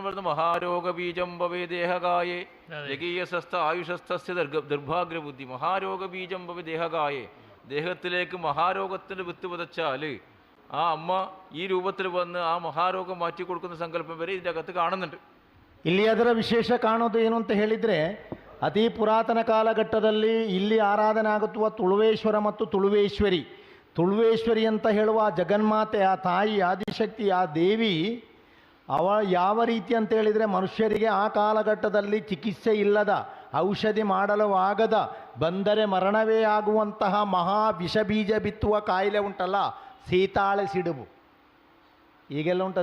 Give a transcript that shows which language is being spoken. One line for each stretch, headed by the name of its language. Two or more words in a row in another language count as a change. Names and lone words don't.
Sanskrit: വരുന്ന മഹാരോഗബീജം ഭവേ ദേഹകായേ ജഗീയസസ്ഥ ആയുഷസ്ഥസ്യ ദുർഭാഗ്യബുദ്ധി. മഹാരോഗബീജം ഭവേ ദേഹകായേ,
Malayalam: ദേഹത്തിലേക്ക് മഹാരോഗത്തിൻ്റെ വിത്ത് വിതച്ചാൽ ആ അമ്മ ഈ രൂപത്തിൽ വന്ന് ആ മഹാരോഗം മാറ്റി കൊടുക്കുന്ന സങ്കല്പം വരെ ഇതിൻ്റെ അകത്ത് കാണുന്നുണ്ട്.
Kannada: ಇಲ್ಲಿ ಅದರ ವಿಶೇಷ ಕಾಣೋದು ಏನು ಅಂತ ಹೇಳಿದರೆ, ಅತಿ ಪುರಾತನ ಕಾಲಘಟ್ಟದಲ್ಲಿ ಇಲ್ಲಿ ಆರಾಧನೆ ಆಗುತ್ತುವ ತುಳುವೇಶ್ವರ ಮತ್ತು ತುಳುವೇಶ್ವರಿ. ತುಳುವೇಶ್ವರಿ ಅಂತ ಹೇಳುವ ಜಗನ್ಮಾತೆ, ಆ ತಾಯಿ ಆದಿಶಕ್ತಿ, ಆ ದೇವಿ ಯಾವ ರೀತಿ ಅಂತ ಹೇಳಿದರೆ, ಮನುಷ್ಯರಿಗೆ ಆ ಕಾಲಘಟ್ಟದಲ್ಲಿ ಚಿಕಿತ್ಸೆ ಇಲ್ಲದ, ಔಷಧಿ ಮಾಡಲು ಆಗದ, ಬಂದರೆ ಮರಣವೇ ಆಗುವಂತಹ ಮಹಾ ವಿಷಬೀಜ ಬಿತ್ತುವ ಕಾಯಿಲೆ ಉಂಟಲ್ಲ, ಸೀತಾಳೆ ಸಿಡುಬು ಈಗೆಲ್ಲ ಉಂಟು.